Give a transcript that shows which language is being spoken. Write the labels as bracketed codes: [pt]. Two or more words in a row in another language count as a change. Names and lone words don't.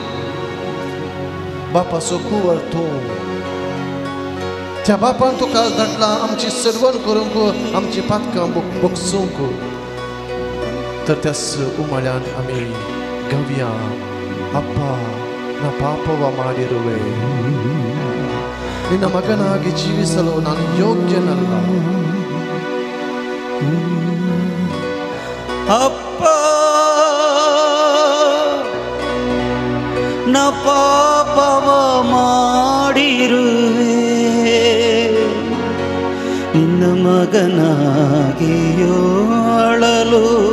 [kok] बापाचो कुंवर तूं त्या बापान तुका धाडला आमची सर्वण करूंक आमची पातकां बोगसूंक तर त्याच उमाळ्यान आमी गावया [kn] ಅಪ್ಪ ನಾ ಪಾಪವ ಮಾಡಿರುವೆ ನಿನ್ನ ಮಗನಾಗಿ ಜೀವಿಸಲು ನಾನು ಯೋಗ್ಯನಲ್ಲ ಅಪ್ಪ ನ ಪಾಪವ ಮಾಡಿರುವೆ ನಿನ್ನ ಮಗನಾಗಿ ಆಳಲು